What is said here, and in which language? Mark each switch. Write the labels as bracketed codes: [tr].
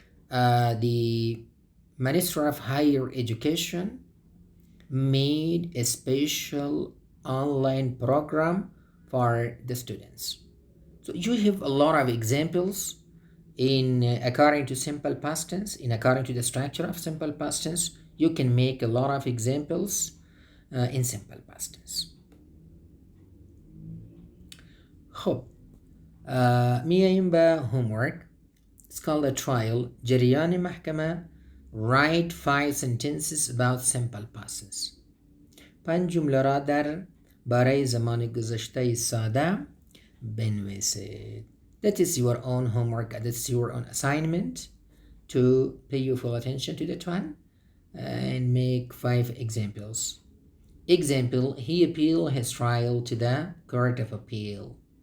[en] The Minister of Higher Education made a special online program for the students. So you have a lot of examples in according to simple past tense. In according to the structure of simple past tense, you can make a lot of examples in simple past tense. [fa] خب میاییم به homework. [en] It's called a trial. [fa] جریان محکمه. [en] Write 5 sentences about simple past tense. [fa] 5 جمله را در برای زمان گذشته ساده بنویسید. [en] That is your own homework. That's your own assignment to pay your full attention to that one and make 5 examples. Example, he appealed his trial to the Court of Appeal.